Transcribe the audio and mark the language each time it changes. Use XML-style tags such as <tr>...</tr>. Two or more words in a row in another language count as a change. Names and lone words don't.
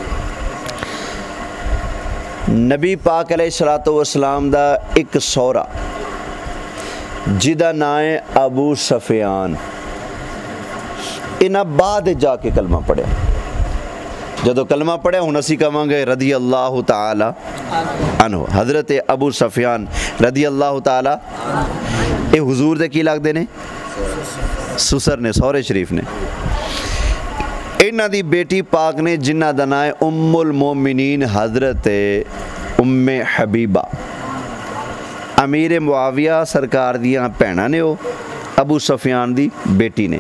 <pa>نبی پاک</pa> <ar>عليه الصلاة والسلام</ar> <pa>دا اک سوہرا جیہدا ناں اے ابو سفیان، انہاں بعد جا کے کلمہ پڑھیا. جدوں کلمہ پڑھیا ہن اسیں کہاں گے</pa> <ar>رضي الله تعالى عنه.</ar> <pa>حضرت ابو سفیان</pa> <ar>رضي الله تعالى</ar> <pa>ایہہ حضور دے کی لگدے نے? سسر نے، سوہرے شریف نے. انہاں دی بیٹی پاک نے جنہاں دا ناں اے</pa> <ar>أم المؤمنين</ar> <pa>حضرت ام حبیبہ. امیر معاویہ سرکار دیاں بھیناں نے، او ابو سفیان دی بیٹی نے.</pa>